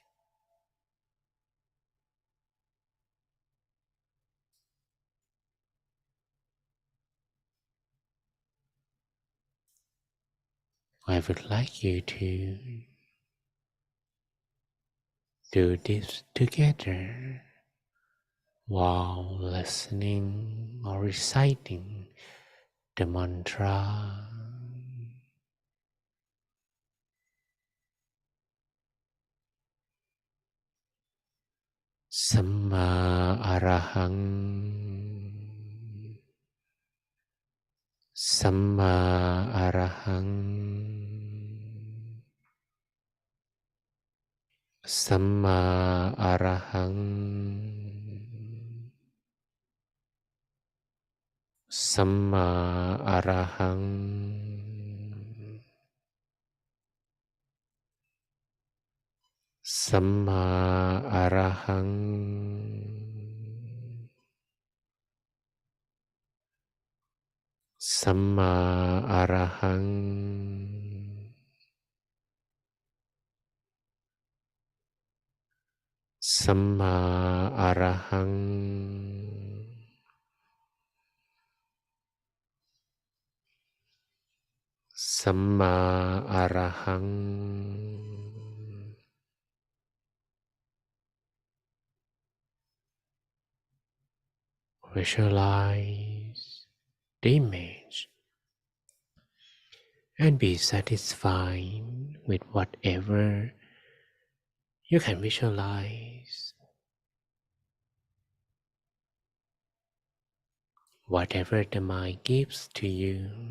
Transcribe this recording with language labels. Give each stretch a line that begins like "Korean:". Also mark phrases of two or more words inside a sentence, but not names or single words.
English: I would like you to do this together while listening or reciting the mantra.
Pali: Samma Arahang. Samma Arahang. Samma Arahang. Samma Arahang. สัมมาอะระหังสัมมาอะระหัง สัมมาอะระหังสัมมาอะระหัง
English: Visualize the image and be satisfied with whatever you can visualize, whatever the mind gives to you.